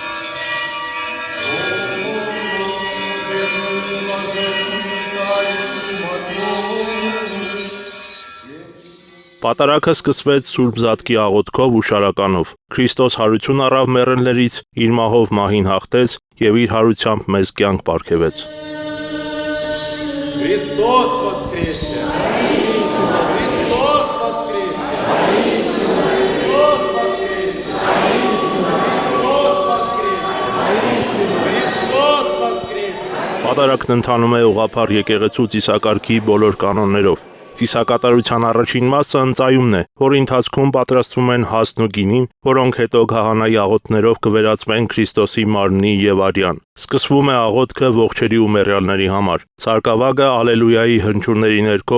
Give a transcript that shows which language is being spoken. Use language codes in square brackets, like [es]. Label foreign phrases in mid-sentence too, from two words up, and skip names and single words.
[hy] Պատարագը սկսվեց Սուրբ Զատկի աղոթքով ու շարականով։ Քրիստոս հարություն առավ մեռելներից, իր մահով մահին հաղթեց եւ իր հարությամբ մեզ կյանք պարգևեց։ [ru] Христос воскресе! Христос воскресе! Христос воскресе! Христос воскресе! Христос воскресе! [hy] Պատարագն ընթանում է ուղղափառ եկեղեցու ծիսակարգի բոլոր կանոններով։ Ծիսակատարության առաջին մասը ընծայումն է, որի ընթացքում պատրաստվում են հասն ու գինին, որոնք հետո քահանայի աղոթներով կվերածվեն Քրիստոսի մարմնի եւ արյան։ Սկսվում է աղոթքը ողջերի ու մեռյալների համար։ Սարգսավագը Ալելույայի հնչյունների ներքո